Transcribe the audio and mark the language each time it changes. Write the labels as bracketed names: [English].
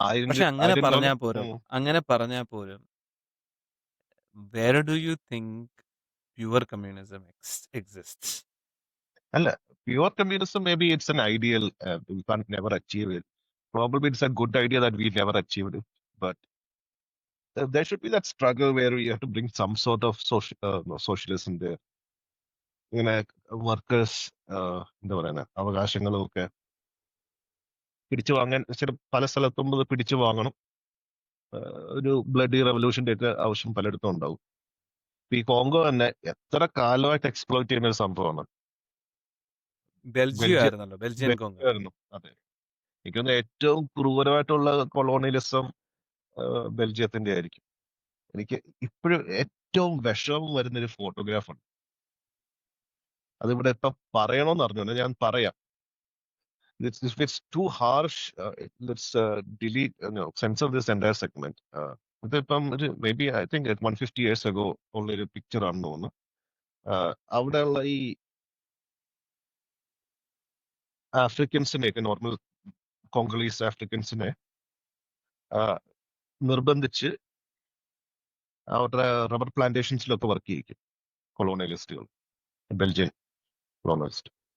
[Malayalam] പക്ഷെ അങ്ങനെ $1000 പറഞ്ഞാൽ പോലും [English] Where do you think pure communism exists? [Malayalam] അല്ല, [English] Pure communism may be it's an ideal, you can never achieve it. Probably it's a good idea that we never achieved it, but there should be that struggle where we have to bring some sort of socialism there. [Malayalam] ഇങ്ങനെ workers എന്താ പറയുന്നത് അവകാശങ്ങളും ഒക്കെ പിടിച്ചു വാങ്ങാൻ പല സ്ഥലത്തും ഇത് പിടിച്ചു വാങ്ങണം. ഒരു ബ്ലഡി റെവല്യൂഷന്റെ ഒക്കെ ആവശ്യം പലയിടത്തും ഉണ്ടാവും. ഈ കോങ്കോ തന്നെ എത്ര കാലമായിട്ട് എക്സ്പ്ലോയിറ്റ് ചെയ്യുന്ന ഒരു സംഭവമാണ്. ബെൽജിയം ആയിരുന്നല്ലോ, ബെൽജിയൻ കോങ്കോ. ആയിരുന്നു. അതെ, എനിക്കൊന്ന് ഏറ്റവും ക്രൂരമായിട്ടുള്ള കൊളോണിയലിസം ബെൽജിയത്തിന്റെ ആയിരിക്കും. എനിക്ക് ഇപ്പോഴും ഏറ്റവും വിഷമം വരുന്നൊരു ഫോട്ടോഗ്രാഫാണ്. അതിവിടെ ഇപ്പൊ പറയണോന്ന് അറിഞ്ഞു, ഞാൻ പറയാം. [English] If it's too harsh, let's delete, censor this entire segment. [Malayalam] ഇതിപ്പം ഒരു [English] maybe I think 150 years ago [Malayalam] ഉള്ള ഒരു പിക്ചർ ആണെന്ന് തോന്നുന്നു. അവിടെയുള്ള ഈ ആഫ്രിക്കൻസിനെയൊക്കെ, നോർമൽ കോങ്കോളീസ് ആഫ്രിക്കൻസിനെ നിർബന്ധിച്ച് അവരുടെ റബ്ബർ പ്ലാന്റേഷൻസിലൊക്കെ വർക്ക് ചെയ്യിക്കും കൊളോണിയലിസ്റ്റുകൾ, ബെൽജിയൻ കൊളോണിയലിസ്റ്റ്.